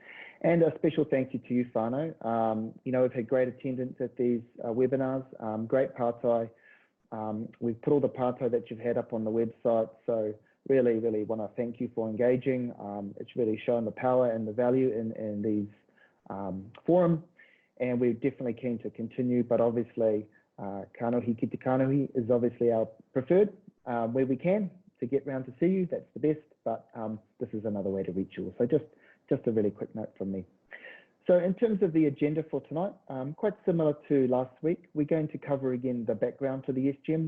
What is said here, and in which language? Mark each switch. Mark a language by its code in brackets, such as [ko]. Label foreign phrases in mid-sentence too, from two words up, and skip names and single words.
[en] And a special thank you to you, whānau. You know, we've had great attendance at these webinars, great pārtai. We've put all the pārtai that you've had up on the website, so really want to thank you for engaging. It's really shown the power and the value in these forum, and we're definitely keen to continue, but obviously [mi] kanohi ki te kanohi [en] is obviously our preferred, where we can to get round to see you. That's the best, but this is another way to reach you. So just a really quick note from me. So in terms of the agenda for tonight, quite similar to last week, we're going to cover again the background to the SGM.